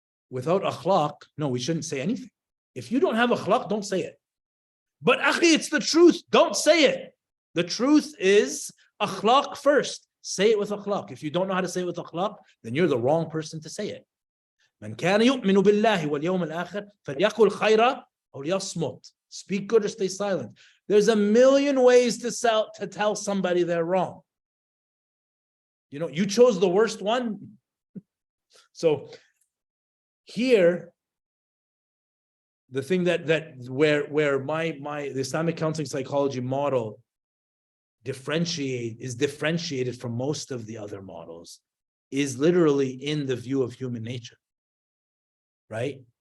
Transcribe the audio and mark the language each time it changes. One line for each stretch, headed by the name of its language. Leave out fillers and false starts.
English: Without akhlaq, no, we shouldn't say anything. If you don't have akhlaq, don't say it. But akhi, it's the truth. Don't say it. The truth is akhlaq first. Say it with akhlaq. If you don't know how to say it with akhlaq, then you're the wrong person to say it.
Arabic: من كان يؤمن بالله واليوم الآخر فليقل خيرا أو ليصمت.
English: Speak good or stay silent. There's a million ways to tell somebody they're wrong. You chose the worst one. So here, the thing where the Islamic counseling psychology model is differentiated from most of the other models is literally in the view of human nature, right?